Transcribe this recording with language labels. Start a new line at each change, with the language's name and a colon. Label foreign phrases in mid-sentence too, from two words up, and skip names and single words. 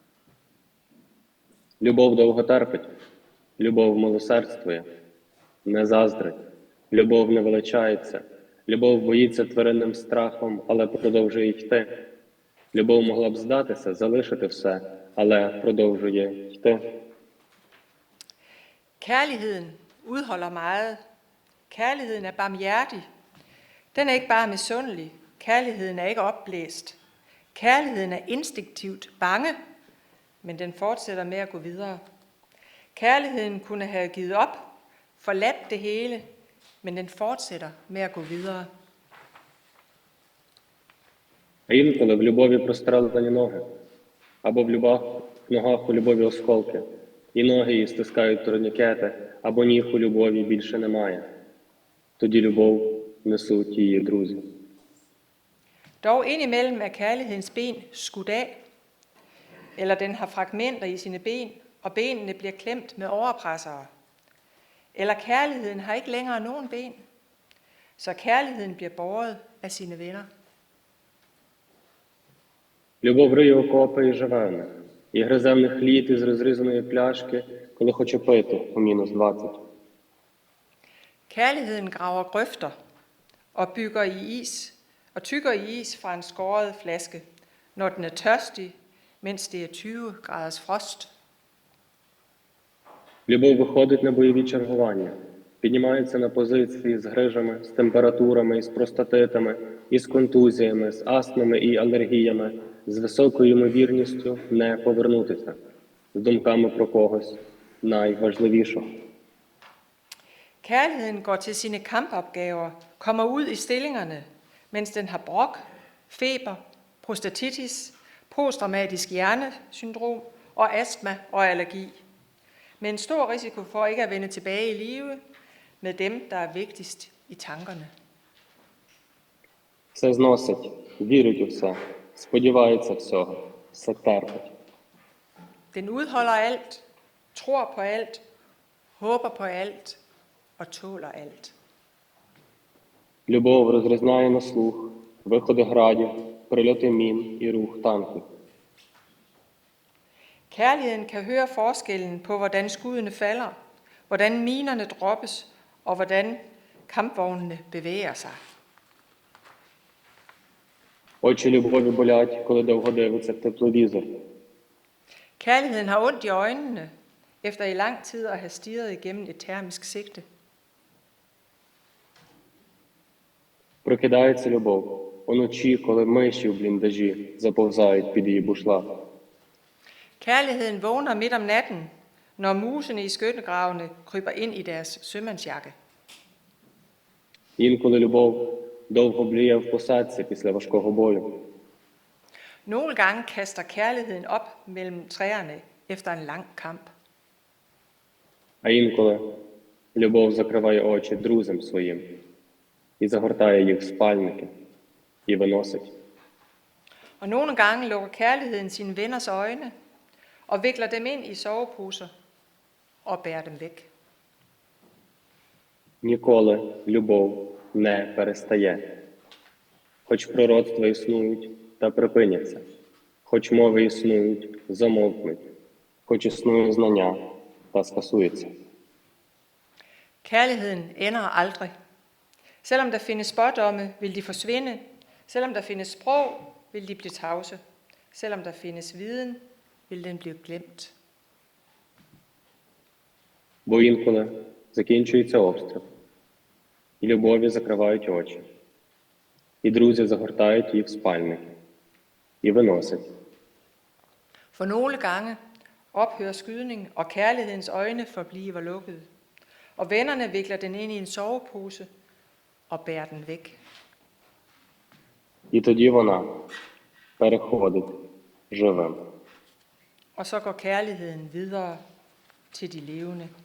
Ukrainian: Любов довго терпить, любов милосердствує, не заздрить, любов не величається, любов боїться тваринним страхом, але продовжує йти. Любов могла б здатися, залишити все, але продовжує йти.
Danish: Kærligheden udholder meget. Kærligheden er barmhjertig. Den er ikke bare misundelig. Kærligheden er ikke opblæst. Kærligheden er instinktivt bange, men den fortsætter med at gå videre. Kærligheden kunne have givet op, forladt det hele, men den fortsætter med at gå videre.
Ukrainian: А інколи в любові прострелені ноги, або в ногах у любові осколки, і ноги її стискають турнікети, або ніг у любові більше немає. Тоді любов несуть її друзі.
Danish: Dog indimellem er kærlighedens ben skudt af, eller den har fragmenter i sine ben, og benene bliver klemt med overpressere. Eller kærligheden har ikke længere nogen ben, så kærligheden bliver båret af sine venner.
Ukrainian: Любов риє окопи і живе в них, і гризе в них лід із розрізаної пляшки, коли хоче пити у мінус 20.
Danish: Kærligheden graver grøfter og tykker i is fra en skåret flaske, når den er tørstig, mens det er 20 graders frost.
Ukrainian: Любов виходить на бойові чергування, піднімається на позиції з грижами, з температурами, із простатитами, із контузіями, з астмами і алергіями, з високою ймовірністю не повернутися, з думками про когось найважливішого.
Danish: Kærligheden går til sine kampopgaver, kommer ud i stillingerne, mens den har brok, feber, prostatitis, posttraumatisk hjernesyndrom og astma og allergi. Med en stor risiko for ikke at vende tilbage i live med dem, der er vigtigst i tankerne.
Ukrainian: Все зносить, вірить у все, сподівається всього, все терпить.
Danish: Den udholder alt, tror på alt, håber på alt og tåler alt.
Ukrainian: Любов розрізняє на слух, виходи градів, прильоти мін і рух танків.
Danish: Kærligheden kan høre forskellen på, hvordan skuddene falder, hvordan minerne droppes og hvordan kampvognene bevæger sig.
Ukrainian: Очі любові болять, коли довго дивиться в тепловізор.
Danish: Kærligheden har ondt i øjnene, efter i lang tid at have stirret igennem et termisk sigte.
Ukrainian: Прокидається любов уночі, коли миші в бліндажі заповзають під її бушлат.
Danish: Kærligheden vågner midt om natten, når musene i skyttegravene kryber ind i deres sømandsjakke.
Ukrainian: Інколи любов довго бліє в посадці після важкого бою.
Danish: Nogle gange kaster kærligheden op mellem træerne efter en lang kamp.
Ukrainian: А інколи любов закриває очі друзям своїм і загортає їх в спальники і виносить.
Danish: Og nogle gange lukker kærligheden sine venners øjne og vikler dem ind i soveposer og bærer dem væk.
Ukrainian: Ніколи любов не перестає. Хоч пророцтва існують та припиняться, хоч мови існують, замовкнуть, хоч існує знання та скасується.
Danish: Kærligheden ender aldrig. Selvom der findes spådomme, vil de forsvinde. Selvom der findes sprog, vil de blive tavse. Selvom der findes viden, vil den blive glemt.
Ukrainian: Бо інколи закінчується обстріл, і любові закривають очі, і друзі загортають її в спальники, і виносять.
Danish: For nogle gange ophører skydning, og kærlighedens øjne forbliver lukkede. Og vennerne vikler den ind i en sovepose og bærer den væk.
Ukrainian: І тоді вона переходить живим.
Danish: Og så går kærligheden videre til de levende.